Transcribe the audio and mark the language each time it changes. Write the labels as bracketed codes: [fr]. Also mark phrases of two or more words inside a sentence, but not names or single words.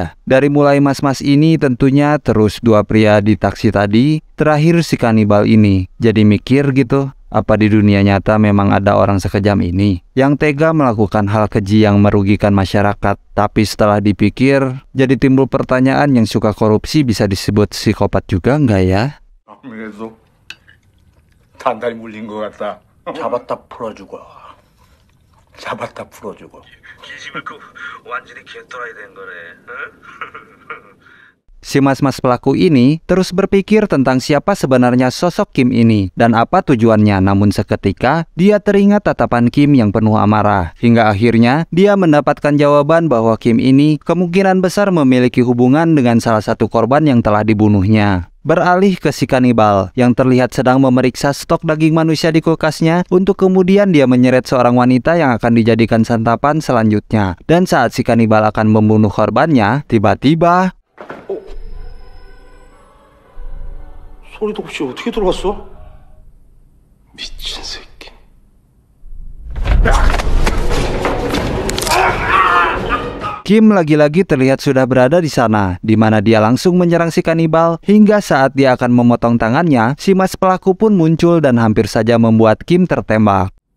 [id] Dari mulai mas-mas ini tentunya, terus dua pria di taksi tadi, terakhir si kanibal ini. Jadi mikir gitu, Apa di dunia nyata memang ada orang sekejam ini yang tega melakukan hal keji yang merugikan masyarakat? Tapi setelah dipikir, jadi timbul pertanyaan, yang suka korupsi bisa disebut psikopat juga nggak ya? [ko] 그래서 단단히 물린 것 같다. 잡았다 풀어주고. 잡았다 풀어주고. 기집을 그 완전히 개토라이 된 거네. [id] Si mas-mas pelaku ini terus berpikir tentang siapa sebenarnya sosok Kim ini dan apa tujuannya. Namun seketika dia teringat tatapan Kim yang penuh amarah. Hingga akhirnya dia mendapatkan jawaban bahwa Kim ini kemungkinan besar memiliki hubungan dengan salah satu korban yang telah dibunuhnya. Beralih ke si kanibal yang terlihat sedang memeriksa stok daging manusia di kulkasnya untuk kemudian dia menyeret seorang wanita yang akan dijadikan santapan selanjutnya. Dan saat si kanibal akan membunuh korbannya, tiba-tiba [ko] 소리도 없이 어떻게 들어갔어? 미친 새끼. [id] Kim lagi-lagi terlihat sudah berada di sana, di mana dia langsung menyerang si kanibal. Hingga saat dia akan memotong tangannya, si mas pelaku pun muncul dan hampir saja membuat Kim tertembak.